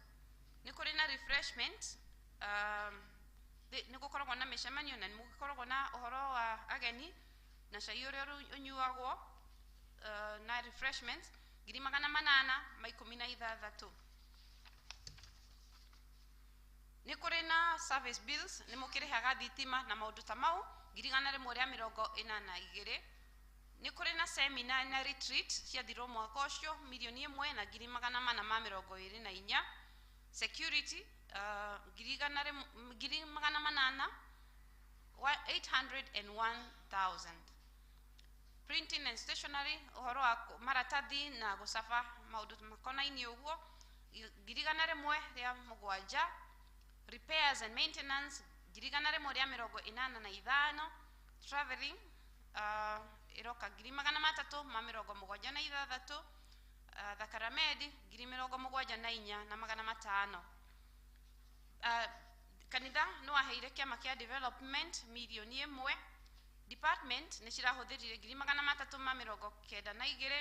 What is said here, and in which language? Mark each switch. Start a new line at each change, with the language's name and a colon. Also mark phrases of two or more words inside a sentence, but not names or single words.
Kikuyu: Nĩ kũrĩ na refreshment, nĩ gũkoragwo na mĩcemanio na nĩ gũkoragwo na ũhoro wa ageni na cai ũrĩa ũnyuagwo na refreshments 816. Nĩ kũrĩ na
English: service bills,
Kikuyu: nĩ mũkĩrĩhaga thitima na maũndũ ta mau 1,182. Nĩ kũrĩ na seminar na retreat ciathirwo mwaka ũcio 1,424,024. Security 801,000.
English: Printing and stationery,
Kikuyu: ũhoro wa maratathi na gũcaba maũndũ makonainie ũguo 1,107.
English: Repairs and maintenance 1,185.
Kikuyu: Traveling iroka 376,000. Thakaramedi 74,405. Kanitha nĩ waheire kĩama kĩa development 1,000,000. Department nĩ cirahũthĩrire 392.